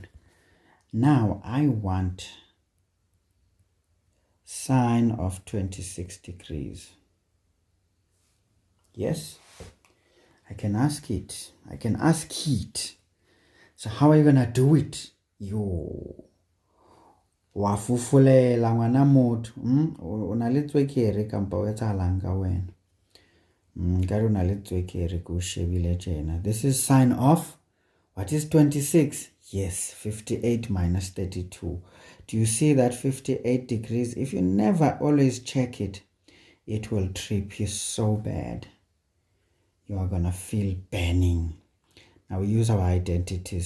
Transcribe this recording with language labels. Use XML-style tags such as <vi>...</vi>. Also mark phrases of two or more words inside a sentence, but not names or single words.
<en>Now I want sine of 26 degrees. Yes, I can ask it. So how are you gonna do it?</en> <st>Yo, wafufulela ngwana motho. Una le tswekere kampa o etsahalang ka wena? Ka una le tswekere go shebile tjena.</st> <en>This is sine of what is 26? Yes, 58 minus 32. Do you see that 58 degrees? If you never always check it, it will trip you so bad. You are going to feel burning. Now we use our identities.</en>